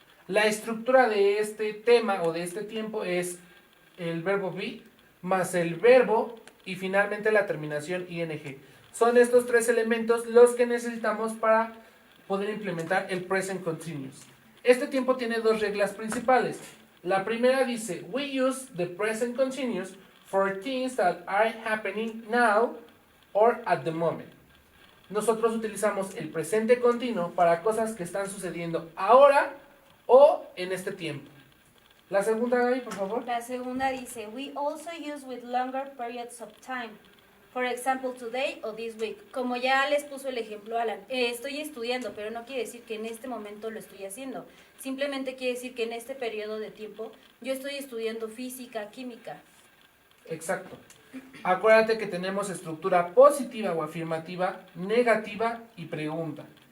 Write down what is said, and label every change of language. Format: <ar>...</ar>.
<es>La estructura de este tema o de este tiempo es el verbo be más el verbo y finalmente la terminación ing. Son estos tres elementos los que necesitamos para poder implementar el present continuous. Este tiempo tiene dos reglas principales. La primera dice,</es> <en>we use the present continuous for things that are happening now or at the moment.</en> <es>Nosotros utilizamos el presente continuo para cosas que están sucediendo ahora o en este tiempo. La segunda, Gaby, por favor. La segunda dice,</es> <en>we also use with longer periods of time. For example, today o this week.</en> <es>Como ya les puso el ejemplo Alan, estoy estudiando, pero no quiere decir que en este momento lo estoy haciendo. Simplemente quiere decir que en este periodo de tiempo yo estoy estudiando física, química. Exacto. Acuérdate que tenemos estructura positiva o afirmativa, negativa y pregunta.</es>